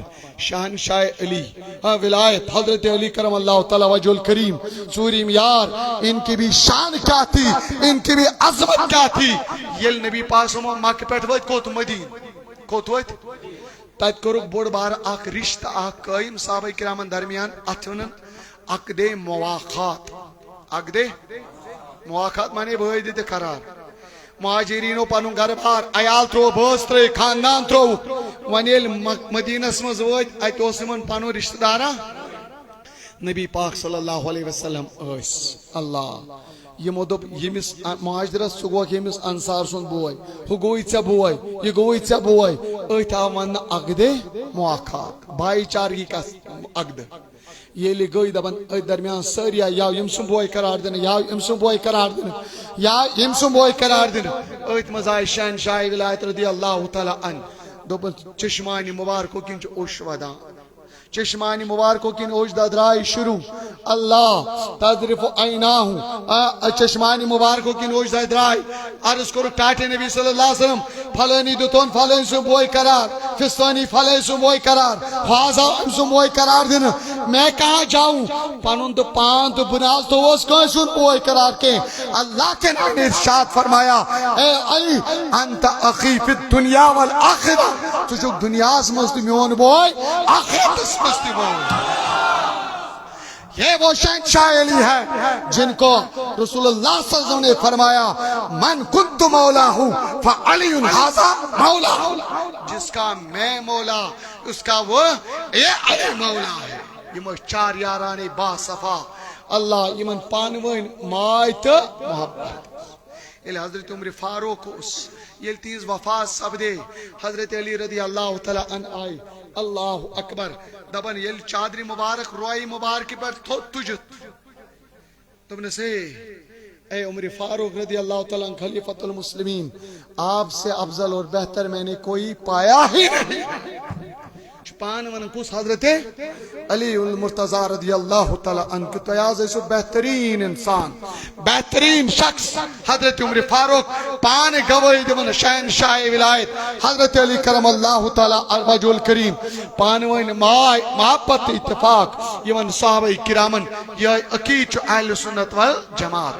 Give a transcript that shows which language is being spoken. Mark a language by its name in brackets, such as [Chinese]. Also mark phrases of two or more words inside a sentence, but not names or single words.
[Urdu] شہنشاہ علی ولایت حضرت علی کرم اللہ تعالی وجہ الکریم سوری معیار ان کی بھی شان کیا تھی, ان کی بھی عظمت کیا تھی. [Kashmiri] یل نبی پاک صلی اللہ علیہ وسلم مکہ پہ وت کوت مدین کوت وت تت کورک بوڑ بار اخ رشتہ اخ قائم صحابہ کرامن درمیان ات ونن عقد مواخات. عقد مواخات مانے بھائی دے قرار. مہاجرینو پنن گھر بار عیال ترو بٲژ ترٲے خاندان ترو ون ییٚلہِ مدینس مز وٲتۍ اتہِ اوس یِمن پنُن رشتہ دارا نبی پاک صلی اللہ علیہ وسلم ٲسۍ. اللہ یمو دوٚپ ییٚمِس مہاجرس ژٕ گوکھ ییٚمِس انصار سُنٛد بوے ہُہ گوٚوٕے ژےٚ بوے یہِ گوٚوٕے ژےٚ بوے. أتھۍ آو وننہٕ عقدے مواخات [Urdu] بھایی چارگی کا عقد. [Kashmiri] ییٚلہِ گٔے دپان أتھۍ درمیان سٲری آے یاو ییٚمۍ سُنٛد بوے قرار دِنہٕ یاو أمۍ سُنٛد بوے قرار دِنہٕ یا ییٚمۍ سُنٛد بوے قرار دِنہٕ. أتھۍ منٛز آے شہنشاہ ولایت رضی اللہ تعالیٰ عنہ دوٚپُن چشمانہِ مبارکو کِنۍ چھُ اوٚش ودان. چشمانہِ مبارکو کِنۍ اوٚش ددراے شروع. اللہ تذرف عیناہُ چشمانہِ مبارکو کِنۍ اوٚش ددراے. عرض کوٚرُکھ ٹاٹھے نبی صلی اللہ علیہ وسلم فلٲنی دیُتُن فلٲنۍ سُنٛد بوے قرار فستٲنی فلٲنۍ سُنٛد بوے قرار حاض آو أمۍ سُنٛد بوے قرار دِنہٕ. [Urdu] میں کہاں جاؤں [Kashmiri] پنُن تہٕ پان تہٕ بہٕ نہ حظ تھووس کٲنٛسہِ ہُنٛد بوے قرار کینٛہہ. [Urdu] اللہ کے نبی نے ارشاد فرمایا اے علی [Arabic] انت اخی فی الدنیا والآخرہ [Kashmiri] ژٕ چھُکھ دنیاہس منٛز تہِ میون بوے آخرتس منٛز تہِ بوے. [Urdu] یہ وہ شہنشاہ علی ہے جن کو رسول اللہ صلی اللہ علیہ وسلم نے فرمایا [Arabic] من کنت مولا ہوں فعلی ھذا مولا. [Urdu] جس کا میں مولا اس کا وہ یہ علی مولا ہے. [Kashmiri] یہ چار یاران با صفا اللہ یمن پانوین ماے تو محبت. یل حضرت عمر فاروق اس یل تیز وفات سپدے حضرت علی رضی اللہ تعالی عنہ آئے. [Urdu] اللہ اکبر [Kashmiri] دبن یل چادری مبارک روئی مبارک پر تجت [Urdu] تم نے سے اے عمر فاروق رضی اللہ تعالیٰ عنہ خلیفۃ المسلمین آپ سے افضل اور بہتر میں نے کوئی پایا ہی نہیں. [Kashmiri] پان ون کس حضرت علی المرتضی رضی اللہ تعالیٰ عنہ کی تیاز ایسو بہترین انسان بہترین شخص حضرت عمر فاروق پان گواہی دون شہنشاہ ولایت حضرت علی کرم اللہ تعالیٰ وجہ الکریم پان ون مائی محبت اتفاق یون صحابہ کرامن یہ عقید چو اہل سنت والجماعت.